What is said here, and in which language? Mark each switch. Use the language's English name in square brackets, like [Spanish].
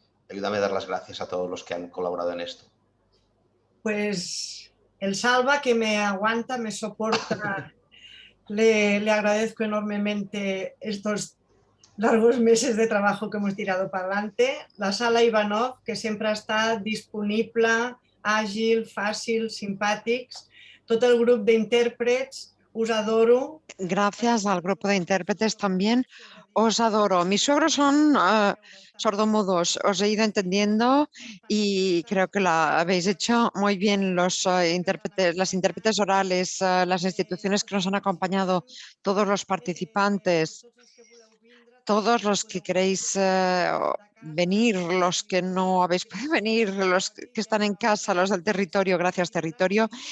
[Spanish] Ayúdame a dar las gracias a todos los que han colaborado en esto. Pues el Salva, que me aguanta, me soporta, le agradezco enormemente estos largos meses de trabajo que hemos tirado para adelante. [Catalan] La Sala Ivanov, que sempre està disponible, àgil, fàcil, simpàtics. Tot el grup d'intèrprets, us adoro. [Spanish] Gracias al grupo de intérpretes también. Os adoro. Mis suegros son sordomudos. Os he ido entendiendo y creo que lo habéis hecho muy bien. Las intérpretes orales, las instituciones que nos han acompañado, todos los participantes, todos los que queréis venir, los que no habéis podido venir, los que están en casa, los del territorio, gracias territorio.